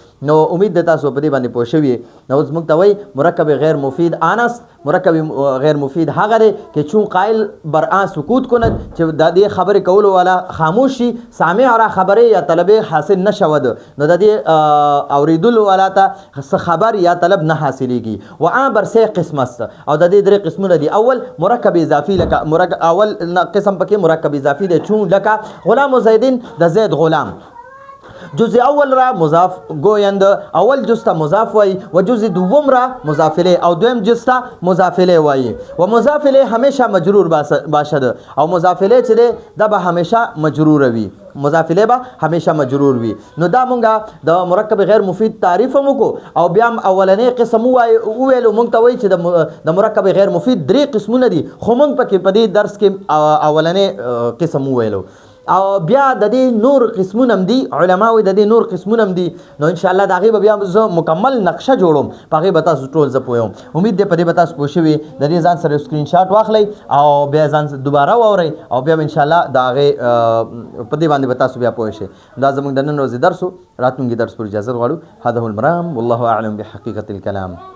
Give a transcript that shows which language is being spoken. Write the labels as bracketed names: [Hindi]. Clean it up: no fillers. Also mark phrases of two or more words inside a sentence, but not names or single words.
[Pashto] نو امید ده تاسو په دې باندې پوه شوي. نو موږ ته وایي [Persian] مرکب غیر مفید آنست، [Pashto] مرکب غیر مفید هغه دی [Persian] که چون قائل بر آن سکوت کند، [Pashto] چې د دې خبرې کولو والا خاموش شي، [Persian] سامع را خبرې یا طلب حاصل نشود، [Pashto] نو د دې اوریدلو والا ته خبر یا طلب نه حاصلېږي. [Persian] و آن بر سه قسم است، [Pashto] او د دې درې قسمونه دي. اول مرکب اضافي، لکه اول قسم پکې مرکب اضافي دی، چون لکه غلام زیدین د زید غلام. [Persian] جزء اول را مضاف گویند، [Pashto] اول جز ته مضاف وای، [Persian] و جزء دوم را مضاف الیه [Pashto] او دویم جز ته مضاف الیه وای. [Persian] و مضاف الیه همیشه مجرور باشد، [Pashto] او مضاف الیه چې دی دا به همیشه مجرور وي، مضاف الیه به همیشه مجرور وي. نو دا مونږه د مرکب غیر مفید تعریف هم وکړو، او بیا اولنې قسم وویلو. مونږ ته وایي چې د مرکب غیر مفید درې قسمونه دي، خو مونږ پکې په دې درس کې اولنې قسم وویلو. او بیا د دې نور قسمونه هم دي، علما وایي د دې نور قسمونه هم دي. نو [Arabic] ان شاء الله [Pashto] د هغې به بیا زه مکمل نقشه جوړوم، په هغې به تاسو ټول زه پوهوم. امید دی په دې به تاسو پوه شوي. د دې ځان سره سکرین شاټ واخلئ او بیا ځان دوباره واورئ، او بیا [Arabic] ان شاء الله [Pashto] د هغې په دې باندې به تاسو بیا پوه شئ. دا زموږ د نن ورځې درس و. راتلونکي درس پر اجازه غواړو. [Arabic] هذا هو المرام، والله اعلم بحقیقة الکلام.